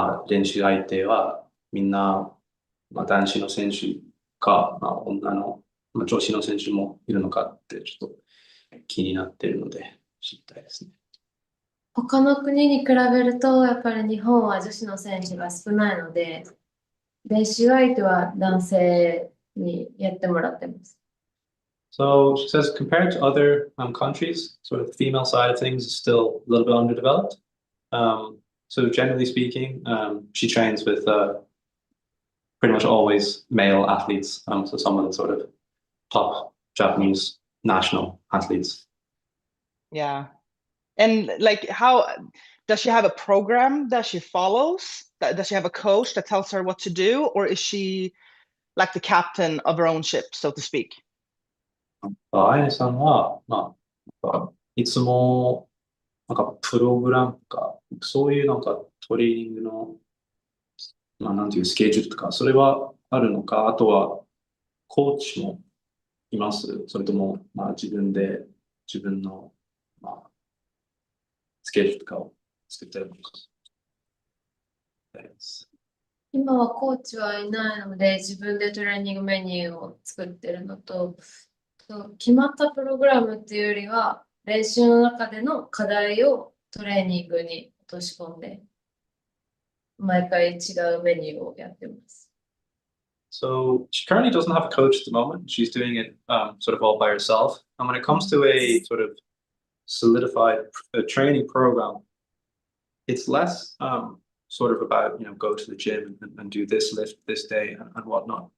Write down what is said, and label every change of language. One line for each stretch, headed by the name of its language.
Japanese: 練習相手はみんな、男子の選手か、女の、女子の選手もいるのかってちょっと気になってるので知りたいですね。他の国に比べると、やっぱり日本は女子の選手が少ないので、練習相手は男性にやってもらってます。
English: So she says, compared to other countries, sort of the female side of things is still a little bit underdeveloped. So generally speaking, she trains with pretty much always male athletes. So some of the sort of top Japanese national athletes. Yeah. And like, how does she have a program that she follows? Does she have a coach that tells her what to do, or is she like the captain of her own ship, so to speak?
Japanese: あやねさんは、いつもプログラムとか、そういうトレーニングの、なんていうスケジュールとか、それはあるのか、あとはコーチもいます？それとも、自分の、スケジュールとかを作ってるのか。今はコーチはいないので、自分でトレーニングメニューを作ってるのと、決まったプログラムっていうよりは、練習の中での課題をトレーニングに落とし込んで、毎回違うメニューをやってます。
English: So she currently doesn't have a coach at the moment. She's doing it sort of all by herself. And when it comes to a sort of solidified training program, it's less sort of about, go to the gym and do this lift this day and whatnot.